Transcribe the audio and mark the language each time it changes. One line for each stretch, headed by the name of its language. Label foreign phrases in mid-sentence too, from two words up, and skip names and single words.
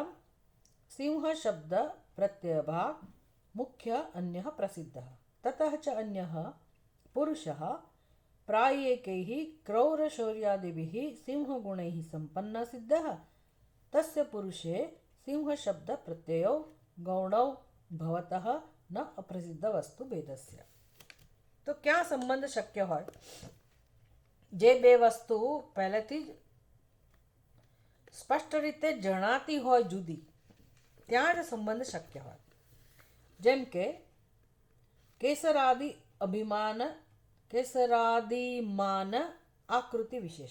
Sanskrit: सिंह शब्द प्रत्ययभाग मुख्य अन्यः प्रसिद्धः ततः च अन्यः पुरुषः प्रायेकैः क्रौरशौर्यादिभिः सिंहगुणैः सम्पन्नः सिद्धः तस्य पुरुषे सिंहशब्दप्रत्ययो गौणौ भवतः न अप्रसिद्धवस्तुभेदस्य.
Gujarati: તો ક્યાં સંબંધ શક્ય હોય? જે બે વસ્તુ પહેલેથી જ સ્પષ્ટ રીતે જણાતી હોય જુદી, ત્યાં જ સંબંધ શક્ય હોય. જેમ કે કેસરાદિ અભિમાન કેસરાદિમાન આકૃતિ વિશેષ.